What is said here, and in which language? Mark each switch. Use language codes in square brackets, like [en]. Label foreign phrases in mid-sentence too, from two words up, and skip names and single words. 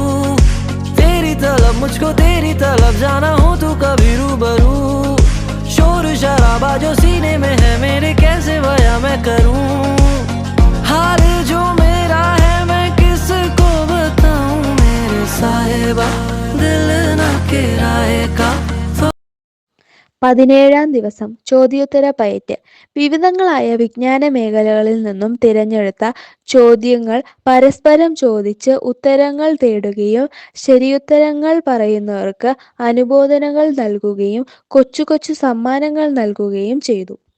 [hi] तेरी तलब मुझको तेरी तलब जाना हो तू कभी रूबरू. शोर शराबा जो सीने में है मेरे कैसे बयां मैं करूं. हाल जो मेरा है मैं किसको बताऊं. मेरे साहिबा दिल ना किराएगा. [ml] 17-ാം ദിവസം ചോദ്യോത്തര പയറ്റ്. വിവിധങ്ങളായ വിജ്ഞാന മേഖലകളിൽ നിന്നും തിരഞ്ഞെടുത്ത ചോദ്യങ്ങൾ പരസ്പരം ചോദിച്ച് ഉത്തരങ്ങൾ തേടുകയും ശരിയുത്തരങ്ങൾ പറയുന്നവർക്ക് അനുമോദനങ്ങൾ നൽകുകയും കൊച്ചു കൊച്ചു സമ്മാനങ്ങൾ നൽകുകയും ചെയ്തു.